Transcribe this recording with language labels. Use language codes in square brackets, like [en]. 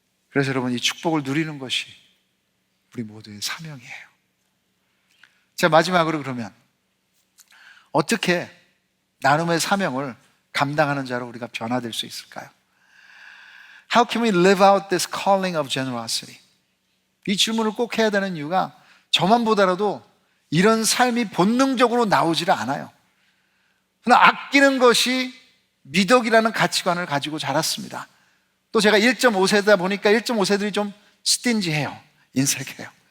[ko] 그래서 여러분 이 축복을 누리는 것이 우리 모두의 사명이에요. 자, 마지막으로 그러면 어떻게 나눔의 사명을 감당하는 자로 우리가 변화될 수 있을까요? [en] How can we live out this calling of generosity? [ko] 이 질문을 꼭 해야 되는 이유가 저만 보더라도 이런 삶이 본능적으로 나오지를 않아요. 그러나 아끼는 것이 미덕이라는 가치관을 가지고 자랐습니다. 또 제가 1.5세다 보니까 1.5세들이 좀 스틴지해요. 인색해요.